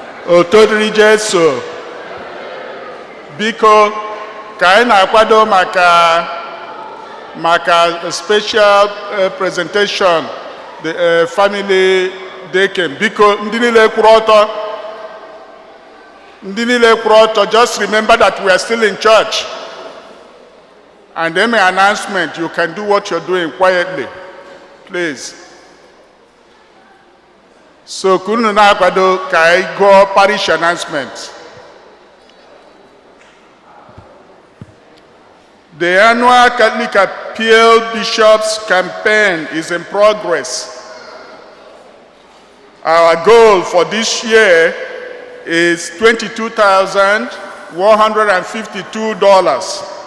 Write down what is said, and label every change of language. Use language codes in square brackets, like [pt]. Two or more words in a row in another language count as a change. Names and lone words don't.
[ig] Oto dịrị Jesu. Biko, ka anyị na-akwado maka, maka [en] special, eh, presentation, the, eh, family daycare. [ig] Biko, ndị niile kwụrụ ọtọ, ndị niile kwụrụ ọtọ, [en] just remember that we are still in church. And any announcement, you can do what you're doing quietly, please. So, [ig] ka unu na-akwado ka anyị gụọ [en] parish announcement. The annual Catholic Appeal Bishops Campaign is in progress. Our goal for this year is twenty-two thousand one hundred and fifty-two dollars.